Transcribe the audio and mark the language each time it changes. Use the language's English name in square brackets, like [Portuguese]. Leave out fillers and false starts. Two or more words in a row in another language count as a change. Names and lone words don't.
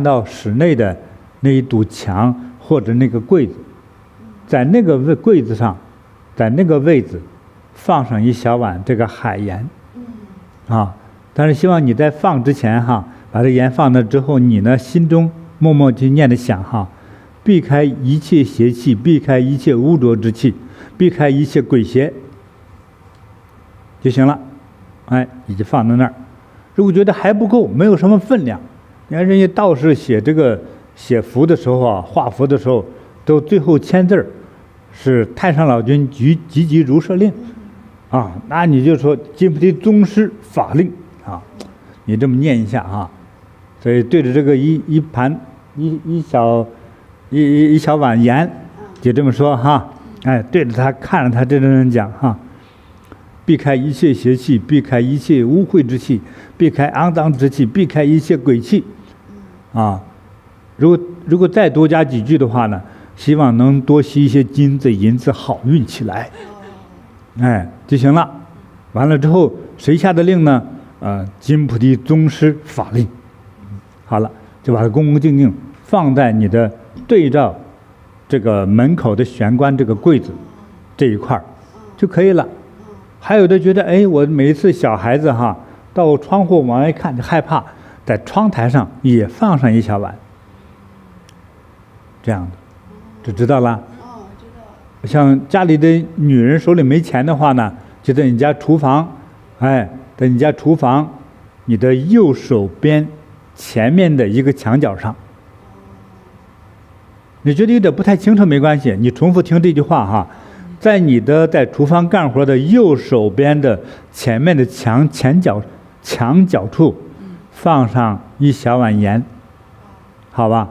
[Chinese] 到室內的那一堵牆或者那個櫃子，在那個櫃子上，在那個位置放上一小碗這個海鹽但是希望你在放之前把這鹽放那之後，你呢心中默默去念着想避開一切邪氣，避開一切污濁之氣，避開一切鬼邪就行了。你就放在那兒。如果覺得還不夠，沒有什麼分量， 你看人家道士写符的时候啊，画符的时候，都最後签字是太上老君急如射令，啊，那你就说金菩提宗師法令啊，你這麼念一下啊，所以對着這個一盤一小碗鹽，就這麼說哈，哎，對着他看着他這人講哈。避開一切邪氣，避開一切污穢之氣，避開骯髒之氣，避開一切鬼氣，啊，如果再多加幾句的話呢，希望能多吸一些金子銀子，好運起來，哎，就行了。完了之後，誰下的令呢？金菩提宗師法令。好了，就把它恭恭敬敬放在你的對照這個門口的玄關這個櫃子這一塊就可以了。還有的覺得，哎，我每一次小孩子哈，到窗戶往外看就害怕，在窗台上也放上一小碗，這樣的，就知道了。哦，知道。像家裡的女人手裡沒錢的話呢，就在你家廚房，哎，在你家廚房，你的右手邊前面的一個牆角上。你覺得有點不太清楚沒關係，你重複聽這句話哈。在你的在廚房幹活的右手邊的前面的牆角處，放上一小碗鹽，好吧？